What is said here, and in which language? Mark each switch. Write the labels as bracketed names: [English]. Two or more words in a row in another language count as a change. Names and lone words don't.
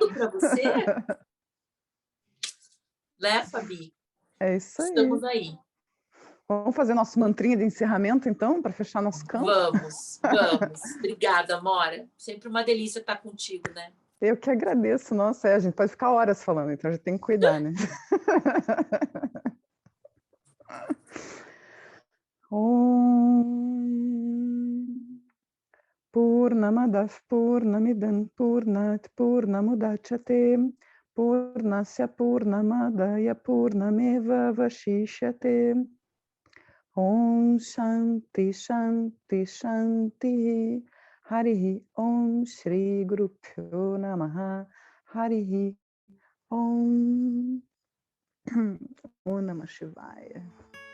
[Portuguese] sentido para você? Né, Fabi? É isso aí. Estamos aí. Vamos fazer nosso mantrinha de encerramento, então, para fechar nosso campo? Vamos, vamos. Obrigada, Amora. Sempre uma delícia estar contigo, né? Eu que agradeço. Nossa, a gente pode ficar horas falando, então a gente tem que cuidar, né? [Sanskrit] ॐ पूर्णमदः पूर्णमिदं पूर्णात् पूर्णमुदच्यते पूर्णस्य पूर्णमादाय पूर्णमेवावशिष्यते ॐ शान्तिः शान्तिः शान्तिः हरिः ॐ श्री गुरुभ्यो नमः हरिः ॐ ॐ नमः शिवाय.